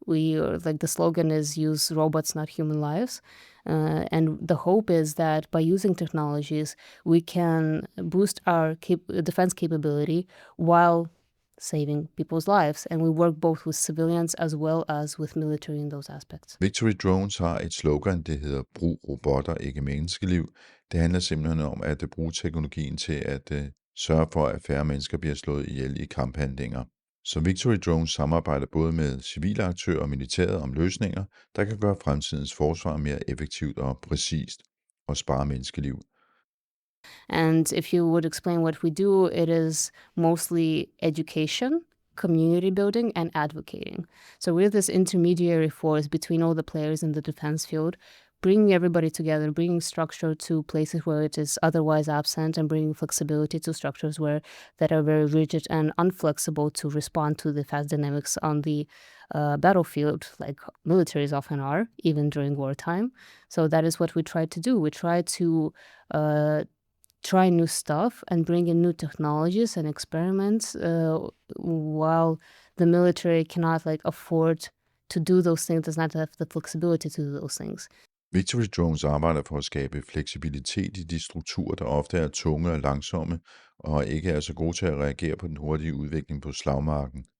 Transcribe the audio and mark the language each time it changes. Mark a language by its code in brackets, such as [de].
[en] The slogan is use robots, not human lives. And the hope is that by using technologies, we can boost our defense capability while saving people's lives. And we work both with civilians as well as with military in those aspects. [da] Victory Drones har et slogan, det hedder brug robotter, ikke menneskeliv. Det handler simpelthen om at bruge teknologien til at sørge for, at færre mennesker bliver slået ihjel i kamphandlinger. Så Victory Drones samarbejder både med civile aktører og militæret om løsninger, der kan gøre fremtidens forsvar mere effektivt og præcist og spare menneskeliv. [en] And if you would explain what we do, it is mostly education, community building, and advocating. So we're this intermediary force between all the players in the defense field, bringing everybody together, bringing structure to places where it is otherwise absent, and bringing flexibility to structures that are very rigid and unflexible to respond to the fast dynamics on the battlefield, like militaries often are, even during wartime. So that is what we try to do. We try to try new stuff and bring in new technologies and experiments while the military cannot afford to do those things, does not have the flexibility to do those things. [da] Victory Drones arbejder for at skabe fleksibilitet i de strukturer, der ofte er tunge og langsomme, og ikke er så gode til at reagere på den hurtige udvikling på slagmarken.